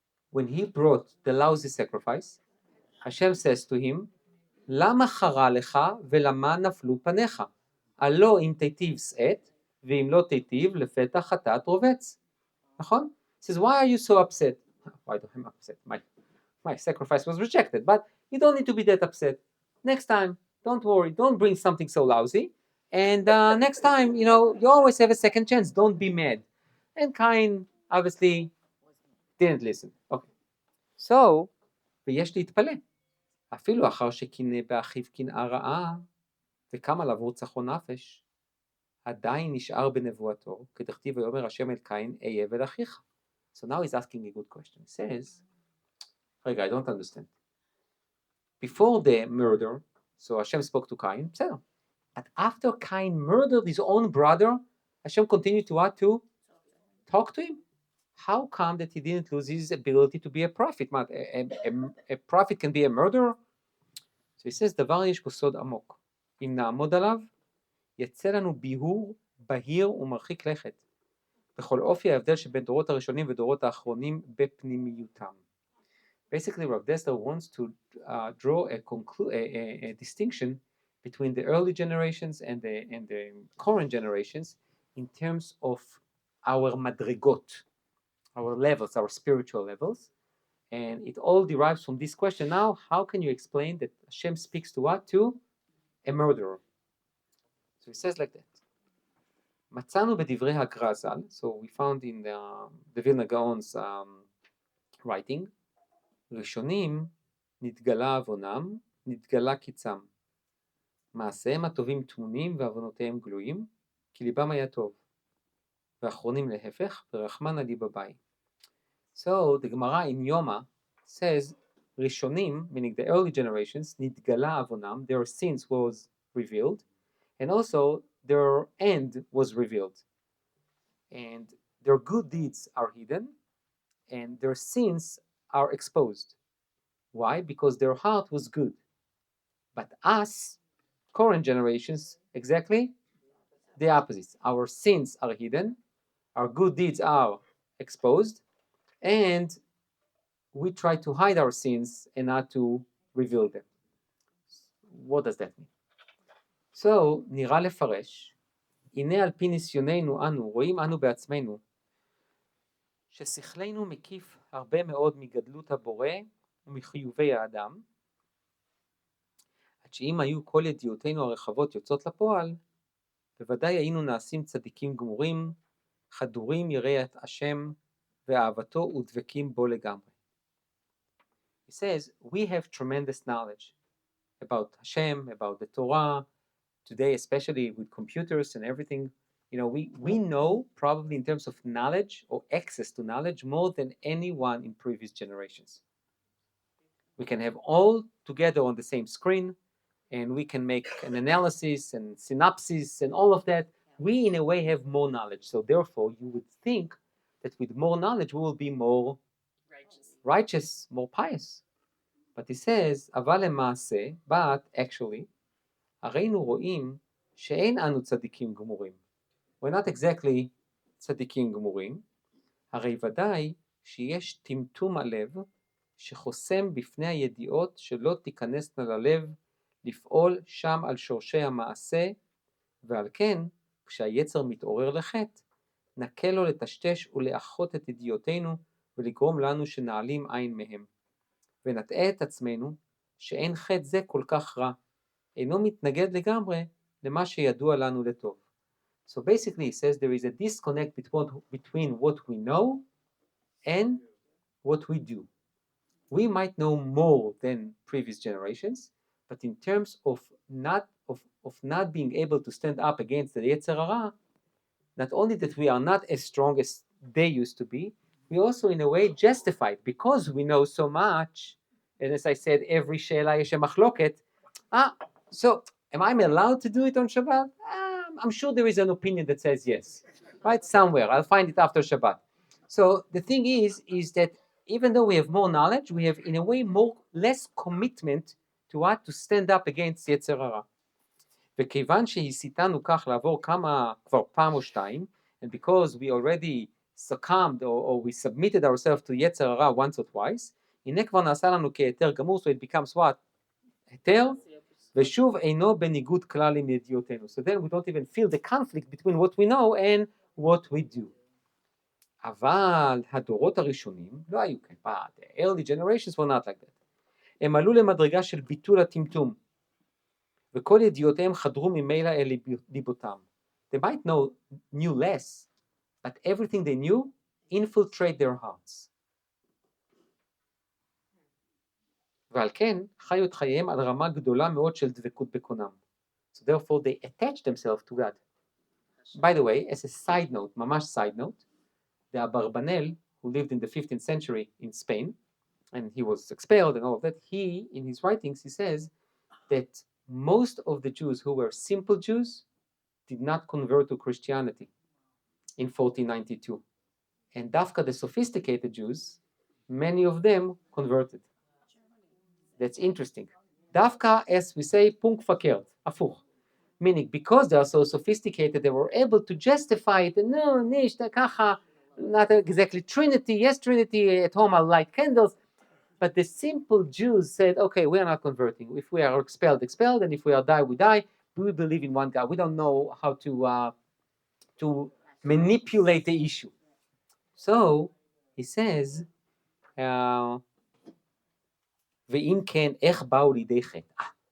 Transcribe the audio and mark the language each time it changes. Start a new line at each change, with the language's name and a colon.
English: When he brought the lousy sacrifice, Hashem says to him,
Hebrew: למה חרה לך ולמה נפלו פניך? הלא אם תיטיב שאת, ואם לא תיטיב לפתח חטאת רובץ. נכון?
English: He says, why are you so upset? Why am I upset? My sacrifice was rejected, but you don't need to be that upset. Next time, don't worry, don't bring something so lousy. And next time, you always have a second chance. Don't be mad. And Cain obviously didn't listen. Okay. So,
Hebrew: ויש להתפלא. אפילו אחר שקינא באחיו קנאה רעה, וקם עליו רוצחו נפש, עדיין נשאר בנבואתו, כדכתיב ויאמר השם אל קין, אהיה עבד אחיך.
English: So now he's asking a good question. He says, רגע, I don't understand. Before the murder, so Hashem spoke to Cain, בסדר. But after Cain murdered his own brother, Hashem continued to what? To talk to him. How come that he didn't lose his ability to be a prophet? A prophet can be a murderer? So he says,
Hebrew: דבר יש בו סוד עמוק. אם נעמוד עליו, יצא לנו ביהור, בהיר ומרחיק לכת. בכל אופי ההבדל שבין דורות הראשונים ודורות האחרונים בפנימיותם.
English: Basically, Rav Dessler wants to draw a distinction between the early generations and the current generations in terms of our madrigot, our levels, our spiritual levels. And it all derives from this question now, how can you explain that Hashem speaks to what? To a murderer. So he says like that.
Hebrew: מצאנו בדברי הגר"א ז"ל,
English: so we found in the Vilna Gaon's writing,
Hebrew: ראשונים נתגלה עוונם, נתגלה קיצם. מעשיהם הטובים טמונים ועוונותיהם גלויים, כי ליבם היה טוב. ואחרונים להפך, ורחמנא ליבא.
English: So the Gemara in Yoma says, ראשונים, meaning the early generations,
Hebrew: נתגלה עוונם,
English: their sins was revealed, and also their end was revealed. And their good deeds are hidden, and their sins are exposed. Why? Because their heart was good. But us, current generations, exactly the opposite. Our sins are hidden, our good deeds are exposed, and we try to hide our sins and not to reveal them. What does that mean? So,
Hebrew: נראה לפרש, הנה על פי ניסיוננו אנו, רואים אנו בעצמנו, ששכלנו מקיף הרבה מאוד מגדלות הבורא ומחיובי האדם, עד שאם היו כל ידיעותינו הרחבות יוצאות לפועל, בוודאי היינו נעשים צדיקים גמורים, חדורים יראת השם ואהבתו ודבקים בו לגמרי.
English: He says, we have tremendous knowledge about Hashem, about the Torah, today especially with computers and everything. You know, we know probably in terms of knowledge or access to knowledge more than anyone in previous generations. We can have all together on the same screen, and we can make an analysis and synopsis and all of that. We in a way have more knowledge, so therefore you would think that with more knowledge we will be more righteous, more pious. But he says,
Hebrew: אבל למעשה,
English: but actually,
Hebrew: הרינו רואים שאין אנו צדיקים גמורים.
English: We're not exactly
Hebrew: צדיקים גמורים, הרי ודאי שיש טמטום הלב שחוסם בפני הידיעות שלא תיכנסנה ללב לפעול שם על שורשי המעשה, ועל כן, כשהיצר מתעורר לחטא, נקל לו לטשטש ולאחות את ידיעותינו ולגרום לנו שנעלים עין מהם. ונטעה את עצמנו שאין חטא זה כל כך רע, אינו מתנגד לגמרי למה שידוע לנו לטוב.
English: So basically he says there is a disconnect between what we know and what we do. We might know more than previous generations, but in terms of not being able to stand up against the Yetzer Hara, not only that we are not as strong as they used to be, we also in a way justified because we know so much. And as I said, every she'ela yesh machloket. So am I allowed to do it on Shabbat? I'm sure there is an opinion that says yes, right? Somewhere, I'll find it after Shabbat. So the thing is that even though we have more knowledge, we have in a way less commitment to what? To stand up against Yetzer Hara.
Hebrew: וכיוון שהסיתנו כך לעבור כמה כבר פעם או שתיים,
English: and because we already succumbed or we submitted ourselves to Yetzer Hara once or twice,
Hebrew: הנה כבר נעשה לנו כהיתר גמור,
English: so it becomes what?
Hebrew: היתר, ושוב אינו בניגוד כלל עם ידיעותינו.
English: So then we don't even feel the conflict between what we know and what we do.
Hebrew: אבל הדורות הראשונים לא היו כאלה.
English: The early generations were not like that.
Hebrew: הם עלו למדרגה של ביטול הטמטום. וכל ידיעותיהם חדרו ממילא אל ליבותם.
English: They might knew less, but everything they knew infiltrate their hearts.
Hebrew: ועל כן חיו את חייהם על רמה גדולה מאוד של דבקות בקונם.
English: So therefore they attach themselves to God. By the way, as a side note, ממש side note, the Abarbanel, who lived in the 15th century in Spain, and he was expelled and all of that, he, in his writings, he says that most of the Jews who were simple Jews did not convert to Christianity in 1492. And Dafka, the sophisticated Jews, many of them converted. That's interesting. Dafka, as we say, punk fakert, afuch. Meaning, because they are so sophisticated, they were able to justify it. No, nish, kacha, not exactly Trinity. Yes, Trinity, at home I'll light candles. But the simple Jews said, okay, we are not converting. If we are expelled, and if we are die, we die. We believe in one God. We don't know how to manipulate the issue. So, he says,
Hebrew: ואם כן, איך באו לידי חטא?